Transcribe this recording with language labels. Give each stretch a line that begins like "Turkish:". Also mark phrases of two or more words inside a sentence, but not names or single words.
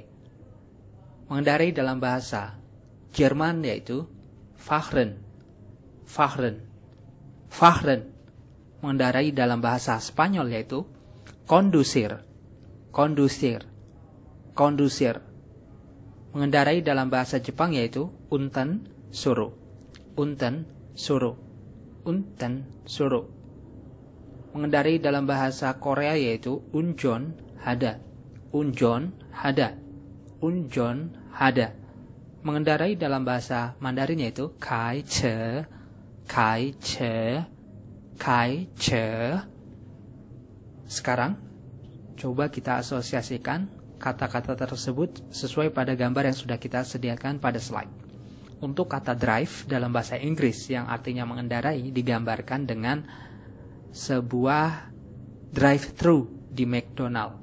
Indonesian: Mengendarai dalam bahasa Jerman yaitu fahren.
German: Fahren. Fahren.
Indonesian: Mengendarai dalam bahasa Spanyol yaitu conducir.
Spanish: Conducir. Conducir.
Indonesian: Mengendarai dalam bahasa Jepang yaitu
Japanese: 運転する. 運転する。運転する.
Indonesian: Mengendarai dalam bahasa Korea yaitu
Korean: 운전하다. 운전하다. 운전하다.
Indonesian: Mengendarai dalam bahasa Mandarin yaitu
Chinese: 开车. 开车。开车.
Indonesian: Sekarang coba kita asosiasikan kata-kata tersebut sesuai pada gambar yang sudah kita sediakan pada slide. Untuk kata drive dalam bahasa Inggris yang artinya mengendarai digambarkan dengan sebuah drive-thru di McDonald.